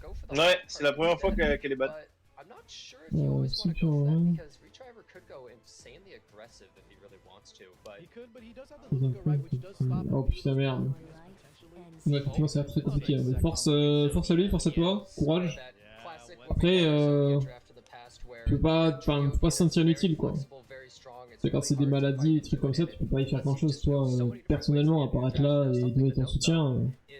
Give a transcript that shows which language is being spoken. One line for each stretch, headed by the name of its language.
French: Ouais, c'est la première fois qu'elle est ban.
English: I'm not sure if he always want to go for that because Retriver could go insanely aggressive if he really wants to, but he could, but he does have the Luca right, which does stop.
French: Oh putain merde. Ouais, effectivement, ça va être très compliqué. Mais force à lui, force à toi, courage. Après, tu peux pas se sentir inutile quoi. C'est quand c'est des maladies, des trucs comme ça, tu peux pas y faire grand chose toi personnellement à part être là et donner ton soutien.